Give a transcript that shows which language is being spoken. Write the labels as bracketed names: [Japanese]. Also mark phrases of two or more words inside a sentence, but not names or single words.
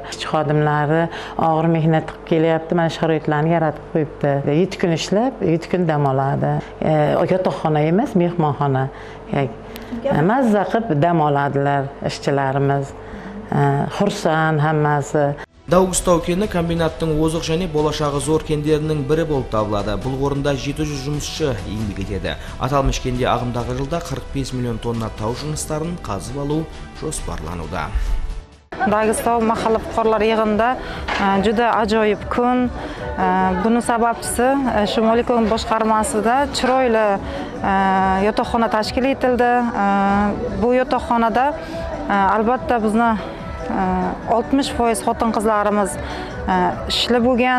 [Uzbek] Ishchi xodimlari og'ir mehnat qilib kelyapti, mana sharoitlarni yaratib qo'yibdi. 7 kun ishlab, 7 kun dam oladi. Yotoqxona emas, mehmonxona. Mazza qilib dam oladilar ishchilarimiz. Xursand hammasi. [Kazakh] Даугустау кені комбинаттың озық және болашағы зор кендерінің бірі болып табылады. Бұл орында 700 жұмысшы еңбек етеді. Аталмыш кенде ағымдағы жылда 45 миллион тонна тау жыныстарын қазып алу жоспарлануда. [Uzbek] Даугустау махалла fuqarolar yig'inida juda ajoyib kun. Buning sababchisi Shimoliy kon boshqarmasida chiroyli yotoqxona tashkil etildi. Bu yotoqxonada albatta bizni 60% xotin-qizlarimiz ishli bo'lgan.